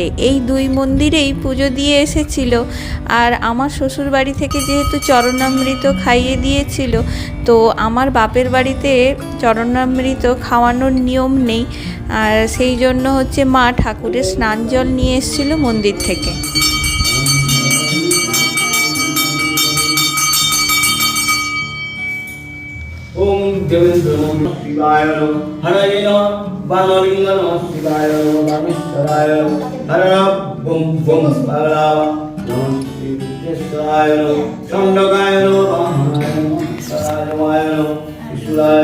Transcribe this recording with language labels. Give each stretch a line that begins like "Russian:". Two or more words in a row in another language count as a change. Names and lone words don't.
Bangla: এই দুই মন্দিরেই পুজো দিয়ে এসেছিল। আর আমার শ্বশুর বাড়ি থেকে যেহেতু চরণামৃত খাইয়ে দিয়েছিল, তো আমার বাপের বাড়িতে চরণামৃত খাওয়ানোর নিয়ম নেই। আর সেই জন্য হচ্ছে মা ঠাকুরের স্নান জল নিয়ে এসেছিল মন্দির থেকে।
Sanskrit: ओम देवेंद्र नमः शिवाय नमः हरये नमः बाणलिंग नमः शिवाय नमः बाणेश्वराय नमः हर बम बम बालावा नमः श्री विद्येश्वराय नमः चंडकाय नमः वामनाय नमः सराजवाय नमः ईश्वराय